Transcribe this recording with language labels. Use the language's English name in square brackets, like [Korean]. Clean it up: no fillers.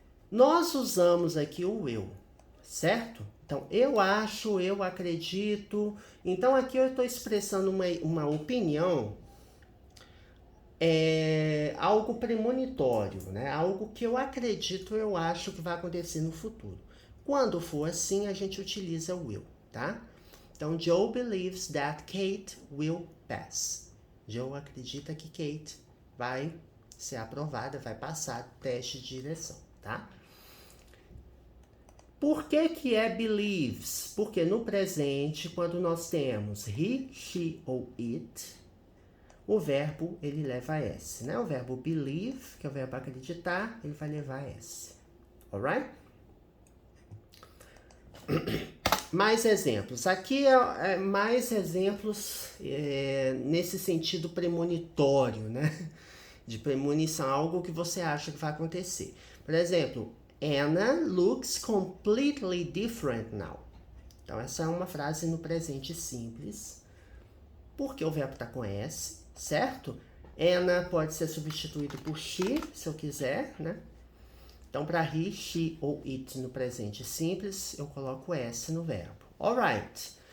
[Portuguese] Nós usamos aqui o will, certo? Então, eu acho, eu acredito. Então, aqui eu estou expressando uma opinião, algo premonitório, né? Algo que eu acredito, eu acho que vai acontecer no futuro. Quando for assim, a gente utiliza o will, tá? Então, [English] Joe believes that Kate will pass. [Portuguese] Joe acredita que Kate vai ser aprovada, vai passar o teste de direção, tá? Por que é believes? Porque no presente, quando nós temos he, she ou it, o verbo, ele leva S, né? O verbo believe, que é o verbo acreditar, ele vai levar S. Alright? Mais exemplos. Aqui é mais exemplos nesse sentido premonitório, né? De premonição, algo que você acha que vai acontecer. Por exemplo, [English] Anna looks completely different now. [Portuguese] Então, essa é uma frase no presente simples, porque o verbo está com S, certo? Anna pode ser substituído por she, se eu quiser, né? Então, para he, she ou it no presente simples, eu coloco S no verbo. Alright.